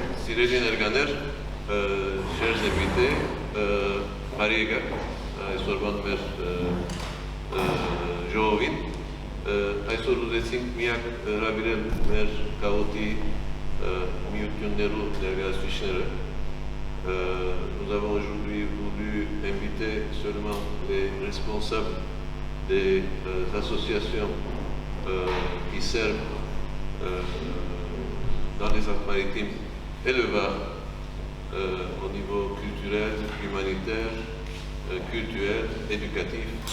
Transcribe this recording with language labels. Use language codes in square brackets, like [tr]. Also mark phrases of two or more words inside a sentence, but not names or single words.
[hy] Սիրելի ներկաներ, [fr] chers invités, [hy] բարի եկաք այսօրվան մեր ժողովին։ Այսօր ուզեցինք միակ հրավիրել մեր գաղութի միություններու ներկայացուցիչները։ [fr] Nous avons aujourd'hui voulu inviter seulement les responsables des associations qui servent dans les Alpes-Maritimes et le Var au niveau culturel, humanitaire, culturel, éducatif,